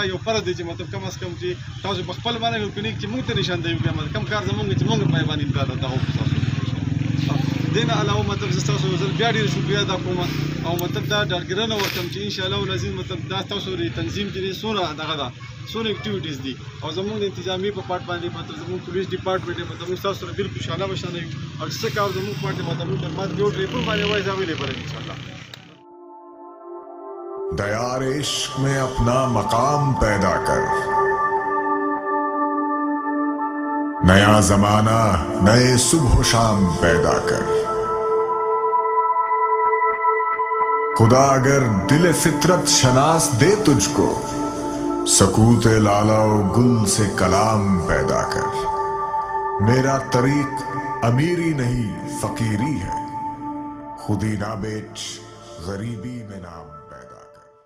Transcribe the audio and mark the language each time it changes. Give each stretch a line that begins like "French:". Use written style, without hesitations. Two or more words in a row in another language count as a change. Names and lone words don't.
Pashto: یو فرض دی چې مطلب کم از کم چې تاسو په خپل باندې وکړئ چې موږ ته نشاندهي وکړئ مطلب کم کار زموږ چې موږ پای باندې امداد دغه وکړو تاسو دې نه علاوه مطلب زه ستاسو زه بیا ډېر شکریه ادا کوم او مطلب دا ډاډګرنه ورکړم چې
Arabic: انشاءالله العزیز
Pashto: مطلب دا ستاسو د تنظیم چې دی څونه دغه ده څونه اکټیویټیز دي او زموږ د انتظامي په پارټ باندې مطلب زموږ
English: police department
Pashto: مطلب موږ ستاسو سره بالکل شانه بشانه یو او څه کار زموږ پارټ مطلب موږ خدمات یو ټریپل باندې وایي اویلیبل انشاءالله
Urdu: دیار عشق میں اپنا مقام پیدا کر نیا زمانہ نئے صبح شام پیدا کر خدا اگر دل فطرت شناس دے تجھ کو سکوت لالہ گل سے کلام پیدا کر میرا طریق امیری نہیں فقیری ہے خودی نہ بیچ غریبی میں نام پیدا کر